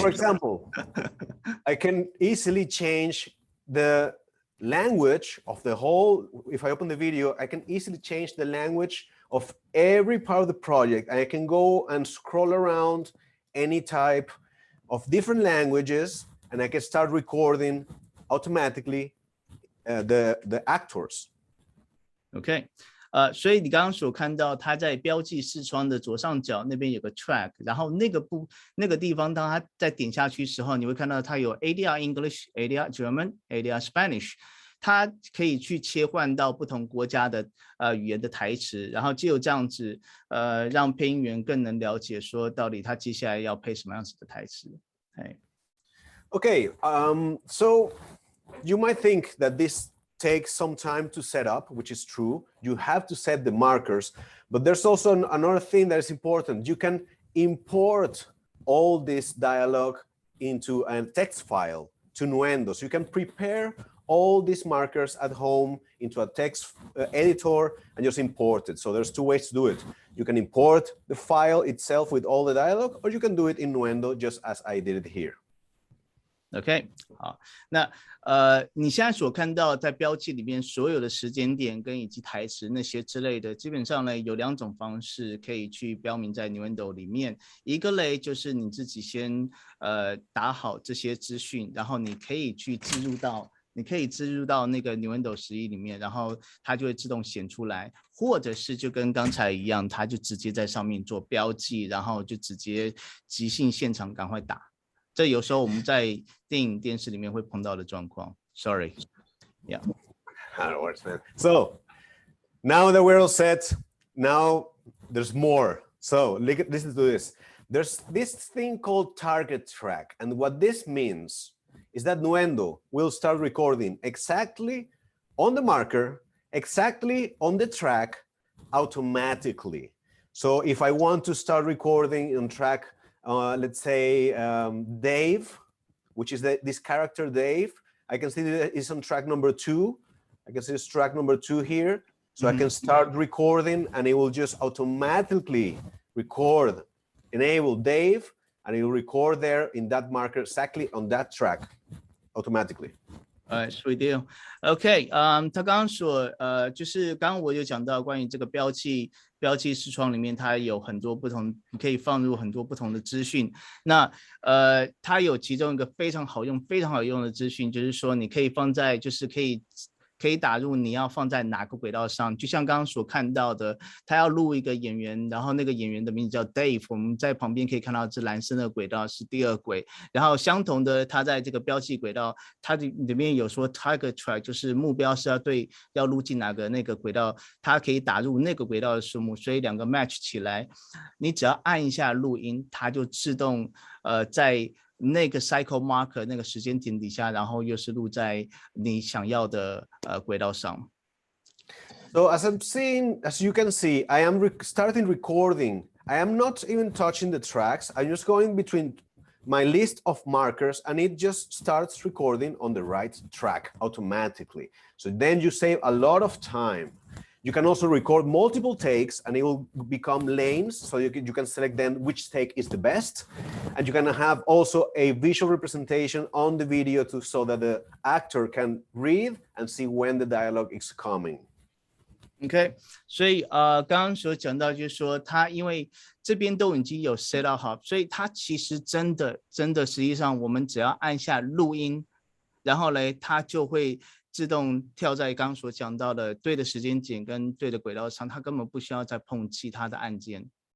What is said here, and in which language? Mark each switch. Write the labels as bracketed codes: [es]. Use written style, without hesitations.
[en] for example, I can easily change the language of the whole, if I open the video, I can easily change the language of every part of the project. I can go and scroll around any type of different languages, and I can start recording automatically the actors. [zh] OK，所以你刚刚所看到，它在标记视窗的左上角那边有个 track， 然后那个地方，当它在点下去时候，你会看到它有 ADR English、ADR German、ADR Spanish， 它可以去切换到不同国家的语言的台词，然后藉由这样子，让配音员更能了解说到底他接下来要配什么样子的台词。 [en] Okay, so you might think that this takes some time to set up, which is true. You have to set the markers, but there's also another thing that is important. You can import all this dialogue into a text file to Nuendo. So you can prepare all these markers at home into a text editor and just import it. So there's two ways to do it. You can import the file itself with all the dialogue, or you can do it in Nuendo just as I did it here. [zh] OK， 好，那你现在所看到在标记里面所有的时间点跟以及台词那些之类的，基本上呢有两种方式可以去标明在 Nuendo 里面。一个类就是你自己先打好这些资讯，然后你可以去置入到那个 Nuendo 11里面，然后它就会自动显出来，或者是就跟刚才一样，它就直接在上面做标记，然后就直接即兴现场赶快打。这有时候我们在电影、电视里面会碰到的状况。 [en] Sorry, yeah. So now that we're all set, now there's more. So listen to this. There's this thing called target track, and what this means is that Nuendo will start recording exactly on the marker, exactly on the track, automatically. So if I want to start recording on track, let's say Dave, which is this character Dave, I can see that it's on track number 2. I can see this track number 2 here. So I can start recording and it will just automatically record, enable Dave, and it will record there in that marker exactly on that track automatically. Sweet deal. [zh] OK， 他刚刚说，就是刚刚我有讲到关于这个标记视窗里面，它有很多不同，你可以放入很多不同的资讯。那它有其中一个非常好用的资讯，就是说你可以放在，就是可以打入你要放在哪个轨道上，就像刚刚所看到的，他要录一个演员，然后那个演员的名字叫 Dave， 我们在旁边可以看到这蓝色的轨道是第2轨，然后相同的，他在这个标记轨道，它里面有说 target track， 就是目标是要录进哪个那个轨道，它可以打入那个轨道的数目，所以两个 match 起来，你只要按一下录音，它就自动在那个 cycle marker 那个时间点底下，然后又是录在你想要的轨道上。 [en] So as you can see, I am starting recording. I am not even touching the tracks. I'm just going between my list of markers and it just starts recording on the right track automatically. So then you save a lot of time. You can also record multiple takes and it will become lanes. So you can select then which take is the best. And you can have also a visual representation on the video so that the actor can read and see when the dialogue is coming. [zh] OK， 所以刚刚所讲到就是说，它因为这边都已经有 set up 好，所以它其实真的实际上我们只要按下录音，然后呢，它就会自动跳在刚刚所讲到的对的时间点跟对的轨道上，它根本不需要再碰其他的按键。